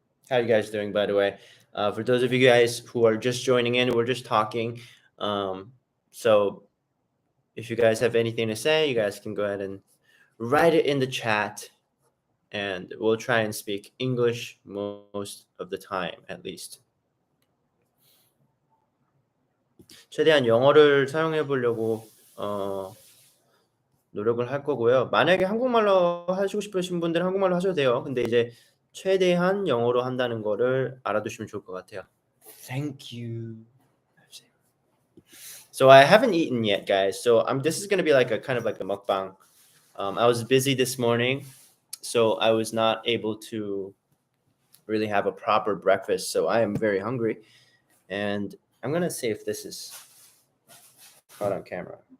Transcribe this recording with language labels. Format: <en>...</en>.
<en>How are you guys doing, by the way? For those of you guys who are just joining in, we're just talking. So if you guys have anything to say, you guys can go ahead and write it in the chat, and we'll try and speak English most of the time, at least.</en> <ko>최대한 영어를 사용해 보려고 노력을 할 거고요. 만약에 한국말로 하시고 싶으신 분들은 한국말로 하셔도 돼요. 근데 이제 최대한 영어로 한다는 거를 알아두시면 좋을 것 같아요.</ko> <en>Thank you. So I haven't eaten yet, guys. So this is going to be like a kind of like a mukbang. I was busy this morning, so I was not able to really have a proper breakfast. So I am very hungry, and I'm going to see if this is caught on camera.</en>